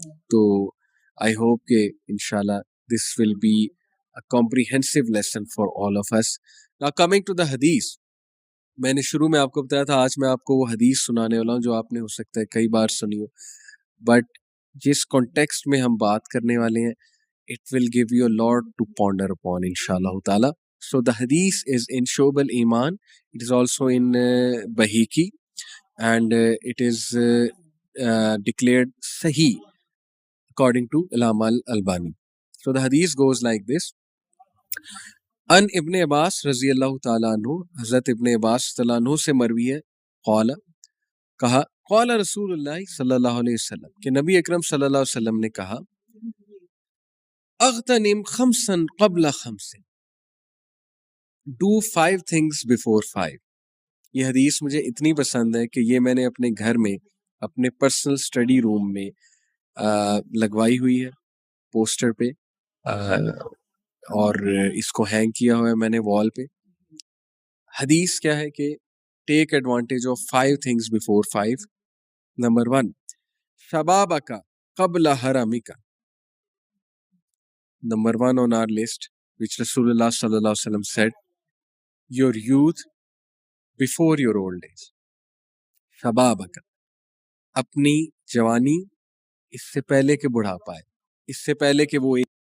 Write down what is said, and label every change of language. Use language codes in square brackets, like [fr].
[en] تو I hope کہ انشاءاللہ this will be a comprehensive lesson for all of us. Now coming to the [ur] حدیث، میں نے شروع میں آپ کو بتایا تھا آج میں آپ کو وہ حدیث سنانے والا ہوں جو آپ نے ہو سکتا ہے کئی بار سنی ہو، بٹ جس کانٹیکسٹ میں ہم بات کرنے والے ہیں [en] it will give you a lot to ponder upon inshallah ta'ala. So the hadith is in Shu'ab al-Iman, it is also in Bahiki, and it is declared Sahih according to Allama al-Albani. So the hadith goes like this. [ar] ان ابن عباس رضی اللہ تعالیٰ عنہ، [ur] حضرت ابن عباس رضی اللہ عنہ سے مروی ہے، قال، کہا، [ar] قال رسول اللہ صلی اللہ علیہ وسلم، [ur] کہ نبی اکرم صلی اللہ علیہ وسلم نے کہا، [ar] اغتنم خمسا قبل خمس، [en] do 5 things before 5. [ur] یہ حدیث مجھے اتنی پسند ہے کہ یہ میں نے اپنے گھر میں اپنے پرسنل اسٹڈی روم میں لگوائی ہوئی ہے پوسٹر پہ، اور اس کو ہینگ کیا ہوا ہے میں نے وال پہ. حدیث کیا ہے کہ [en] Take advantage of 5 things before 5. Number 1, [ar] شبابک قبل حرمک. [en] Number 1 on our list, which Rasulullah sallallahu alaihi wasallam said, your youth before your old age. [ur] شبابک، اپنی جوانی اس سے پہلے کہ بڑھاپا ہے، اس سے پہلے کہ وہ